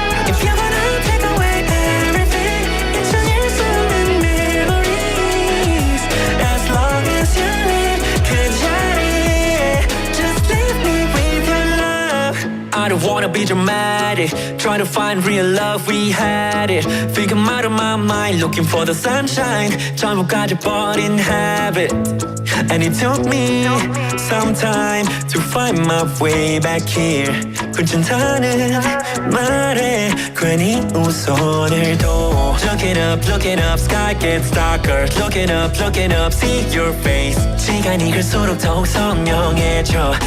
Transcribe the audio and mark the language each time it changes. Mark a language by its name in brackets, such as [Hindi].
[English] If you're gonna take away everything, it's an instant memories. As long as you live, [Korean] 그 자리에 [English] just leave me with your love. I don't wanna be dramatic. Trying to find real love, we had it. Think I'm out of my mind, looking for the sunshine. [Korean] 전부 가져버린 habit. [English] And it took me some time to find my way back here. [Korean] 괜찮다는 말에 괜히 웃어 오늘도. [English] Looking up, sky gets darker. Looking up, see your face. [Korean] 시간이 갈수록 더욱 선명해져.